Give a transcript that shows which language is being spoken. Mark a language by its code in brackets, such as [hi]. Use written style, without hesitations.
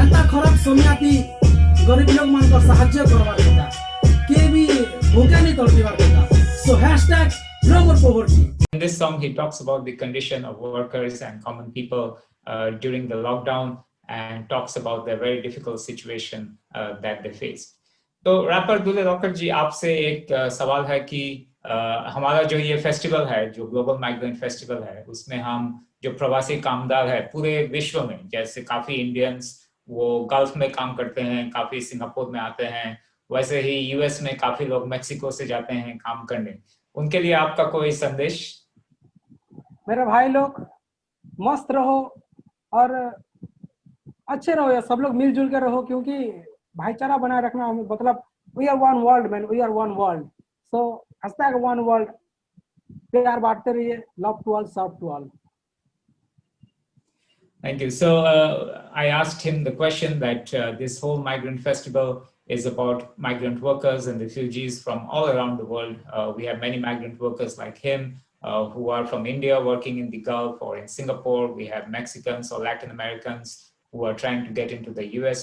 [hi] खराब सोमियाती गरीब लोग मान को साहाय्य करवार कथा के भी भूखे नहीं तड़पीवार कथा [en] so hashtag no more poverty. In this song he talks about the condition of workers and common people during the lockdown and talks about the very difficult situation that they face. [hi] तो wrapper Dhule rocker जी आपसे एक सवाल है कि हमारा जो ये festival है जो ग्लोबल माइग्रेंट फेस्टिवल है उसमें हम जो प्रवासी कामदार है पूरे विश्व में जैसे काफी इंडियंस वो गल्फ में काम करते हैं काफी सिंगापुर में आते हैं वैसे ही यूएस में काफी लोग मेक्सिको से जाते हैं काम करने उनके लिए आपका कोई संदेश? मेरे भाई लोग मस्त रहो और अच्छे रहो या सब लोग मिलजुल के रहो क्योंकि भाईचारा बनाए रखना मतलब [en] we are one world [hi] man, we are one world, so hashtag one world, प्यार बांटते रहिए, [en] love to all, serve to all. Thank you. So I asked him the question that this whole migrant festival is about migrant workers and refugees from all around the world. We have many migrant workers like him who are from India working in the Gulf or in Singapore. We have Mexicans or Latin Americans who are trying to get into the US.